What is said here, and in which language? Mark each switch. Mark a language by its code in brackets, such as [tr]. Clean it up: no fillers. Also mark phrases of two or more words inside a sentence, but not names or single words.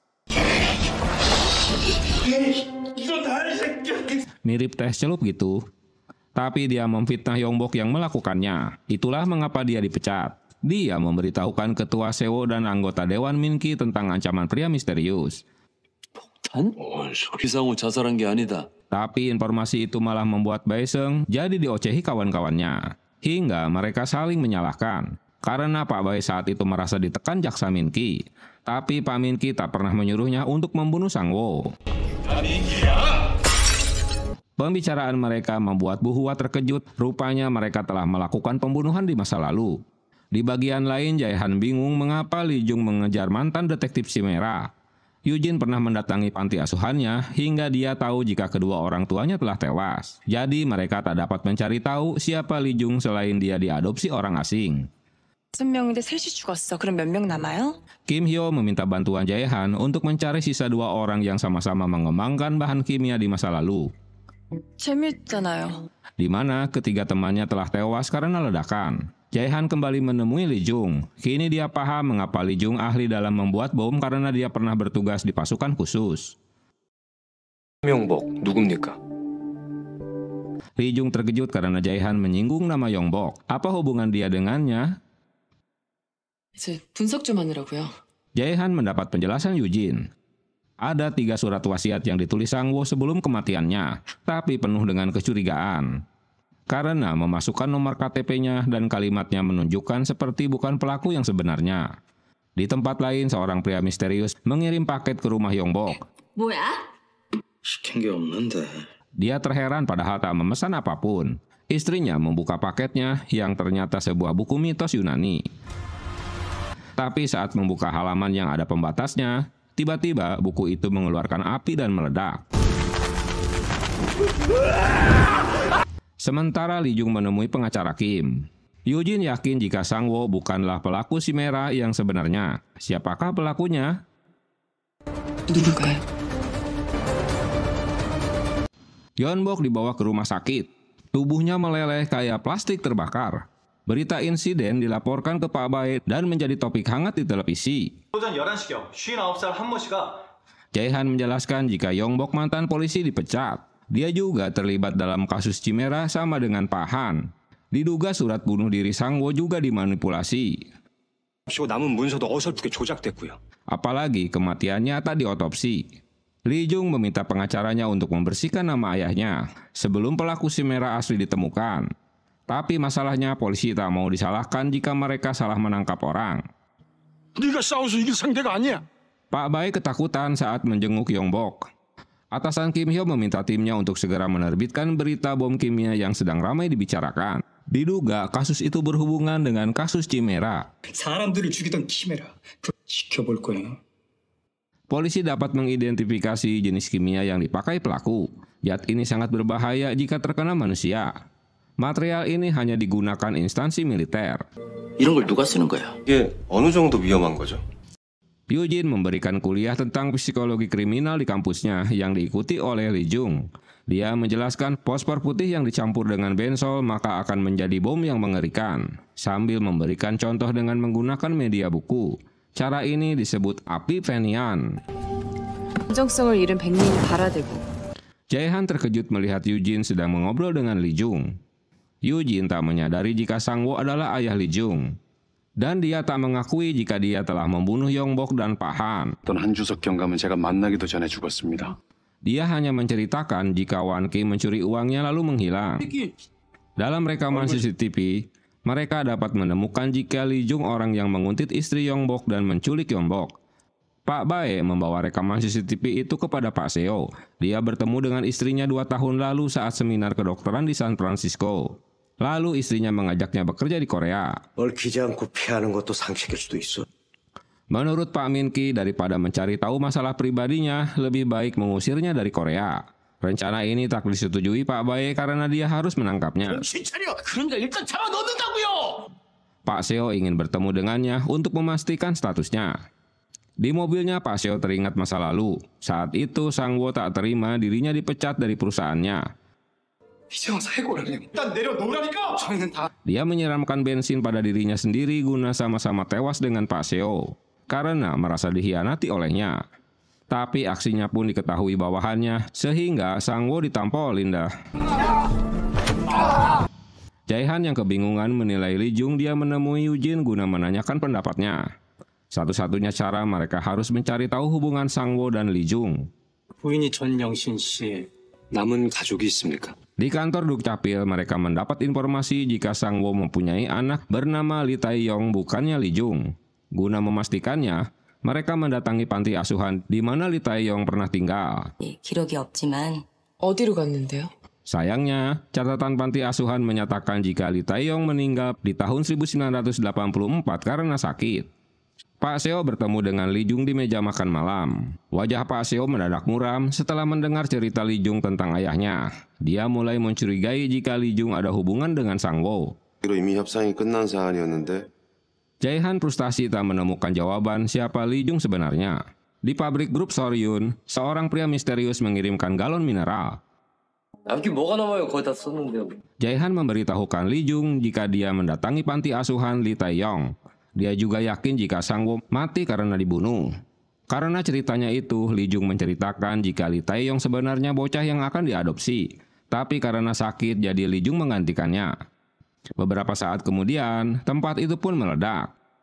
[id] Mirip teh celup gitu. Tapi dia memfitnah Yongbok yang melakukannya. Itulah mengapa dia dipecat. Dia memberitahukan ketua Sewo dan anggota Dewan Minki tentang ancaman pria misterius. [ko] 폭탄? 이상우 자살한 게 아니다. [id] Tapi informasi itu malah membuat Bae-seung jadi diocehi kawan-kawannya. Hingga mereka saling menyalahkan. Karena Pak Bae saat itu merasa ditekan jaksa Minki. Tapi Pak Minki tak pernah menyuruhnya untuk membunuh Sang-woo. Pembicaraan mereka membuat Bu Hwa terkejut. Rupanya mereka telah melakukan pembunuhan di masa lalu. Di bagian lain, Jae-han bingung mengapa Lee Jung mengejar mantan detektif Chimera. Eugene pernah mendatangi panti asuhannya hingga dia tahu jika kedua orang tuanya telah tewas. Jadi mereka tak dapat mencari tahu siapa Lee Jung selain dia diadopsi orang asing. [ko] 6명인데 셋이 죽었어. 그럼 몇 명 남아요? [id] Kim Hyo meminta bantuan Jae-han untuk mencari sisa 2 orang yang sama-sama mengembangkan bahan kimia di masa lalu. [ko] 재밌잖아요. [id] Di mana ketiga temannya telah tewas karena ledakan. Jae-han kembali menemui Lee Jung. Kini dia paham mengapa Lee Jung ahli dalam membuat bom karena dia pernah bertugas di pasukan khusus. [ko] 명복 누굽니까? [id] Lee Jung terkejut karena Jae-han menyinggung nama Yongbok. Apa hubungan dia dengannya? [ko] 이제 분석 좀 하느라고요. [id] Jae-han mendapat penjelasan Eugene. Ada 3 surat wasiat yang ditulis Sang-woo sebelum kematiannya, tapi penuh dengan kecurigaan. Karena memasukkan nomor KTP-nya dan kalimatnya menunjukkan seperti bukan pelaku yang sebenarnya. Di tempat lain, seorang pria misterius mengirim paket ke rumah Yongbok. [ko] 뭐야? 시킨 게 없는데. [id] Dia terheran padahal tak memesan apapun. Istrinya membuka paketnya yang ternyata sebuah buku mitos Yunani. Tapi saat membuka halaman yang ada pembatasnya, tiba-tiba buku itu mengeluarkan api dan meledak. Sementara Lee Jung menemui pengacara Kim. Eugene yakin jika Sang-woo bukanlah pelaku Chimera yang sebenarnya. Siapakah pelakunya? [ko] 누굴까요? [id] Yongbok dibawa ke rumah sakit. Tubuhnya meleleh kayak plastik terbakar. Berita insiden dilaporkan ke Pak Bae dan menjadi topik hangat di televisi. [ko] 오전 11시경 59살 한모 씨가 [id] Jae-han menjelaskan jika Yongbok mantan polisi dipecat. Dia juga terlibat dalam kasus Chimera sama dengan Pak Han. Diduga surat bunuh diri Sang-woo juga dimanipulasi. [ko] 시고 남은 문서도 어설프게 조작됐고요. [id] Apalagi kematiannya tak diotopsi. Lee Jung meminta pengacaranya untuk membersihkan nama ayahnya sebelum pelaku Chimera asli ditemukan. Tapi masalahnya polisi tak mau disalahkan jika mereka salah menangkap orang. [ko] 네가 싸워서 이길 상대가 아니야. [id] Pak Bae ketakutan saat menjenguk Yongbok. Atasan Kim Hyo meminta timnya untuk segera menerbitkan berita bom kimia yang sedang ramai dibicarakan. Diduga kasus itu berhubungan dengan kasus Chimera. [ko] 사람들을 죽이던 키메라. 지켜볼 거야. [id] Polisi dapat mengidentifikasi jenis kimia yang dipakai pelaku. Zat ini sangat berbahaya jika terkena manusia. Material ini hanya digunakan instansi militer. [ko] 이런 걸 누가 쓰는 거야? 이게 어느 정도 위험한 거죠? [id] Yujin memberikan kuliah tentang psikologi kriminal di kampusnya yang diikuti oleh Lee Jung. Dia menjelaskan fosfor putih yang dicampur dengan bensol maka akan menjadi bom yang mengerikan, sambil memberikan contoh dengan menggunakan media buku. Cara ini disebut api Fenian. [ko] 진정성을 잃은 백민이 발아들고 [id] Jae-han terkejut melihat Yujin sedang mengobrol dengan Lee Jung. Yujin tak menyadari jika Sang-woo adalah ayah Lee Jung. Dan dia tak mengakui jika dia telah membunuh Yongbok dan Pak Han. [ko] 한주석 경감은 제가 만나기도 전에 죽었습니다. [id] Dia hanya menceritakan jika Wan Ki mencuri uangnya lalu menghilang. Dalam rekaman CCTV, mereka dapat menemukan jika Lee Jung orang yang menguntit istri Yongbok dan menculik Yongbok. Pak Bae membawa rekaman CCTV itu kepada Pak Seo. Dia bertemu dengan istrinya 2 tahun lalu saat seminar kedokteran di San Francisco. Lalu istrinya mengajaknya bekerja di Korea. [ko] 얽히지 않고 피하는 것도 상식일 수도 있어. [id] Menurut Pak Min Ki, daripada mencari tahu masalah pribadinya, lebih baik mengusirnya dari Korea. Rencana ini tak disetujui Pak Bae karena dia harus menangkapnya. [ko] 그러니까 일단 잡아 넣는다고요. [id] Pak Seo ingin bertemu dengannya untuk memastikan statusnya. Di mobilnya Pak Seo teringat masa lalu. Saat itu Sang-woo tak terima dirinya dipecat dari perusahaannya. Dia menyiramkan bensin pada dirinya sendiri guna sama-sama tewas dengan Pak Seo karena merasa dikhianati olehnya. Tapi aksinya pun diketahui bawahannya sehingga Sang-woo ditampolin dah. Jae-han yang kebingungan menilai Lee Jung dia menemui Yujin guna menanyakan pendapatnya. Satu-satunya cara mereka harus mencari tahu hubungan Sang-woo dan Lee Jung. [ko] 부인이 전영신 씨 남은 가족이 있습니까? [id] Di kantor Dukcapil, mereka mendapat informasi jika Sang-woo mempunyai anak bernama Lee Tae-yong bukannya Lee Jung. Guna memastikannya, mereka mendatangi panti asuhan di mana Lee Tae-yong pernah tinggal. [ko] 기록이 없지만 어디로 갔는데요? [id] Sayangnya, catatan panti asuhan menyatakan jika Lee Tae-yong meninggal di tahun 1984 karena sakit. Pak Seo bertemu dengan Lee Jung di meja makan malam. Wajah Pak Seo mendadak muram setelah mendengar cerita Lee Jung tentang ayahnya. Dia mulai mencurigai jika Lee Jung ada hubungan dengan Sang-woo. [ko] 이미 협상이 끝난 사안이었는데. [id] Jae-han frustasi tak menemukan jawaban siapa Lee Jung sebenarnya. Di pabrik grup Soryun, seorang pria misterius mengirimkan galon mineral. [ko] 남긴 뭐가 남아요? 거의 다 썼는데요. [id] Jae-han memberitahukan Lee Jung jika dia mendatangi panti asuhan Lee Tae-yong. Dia juga yakin jika Sang-woo mati karena dibunuh. Karena ceritanya itu, Lee Jung menceritakan jika Lee Tae-yong sebenarnya bocah yang akan diadopsi. Tapi karena sakit, jadi Lee Jung menggantikannya. Beberapa saat kemudian, tempat itu pun meledak.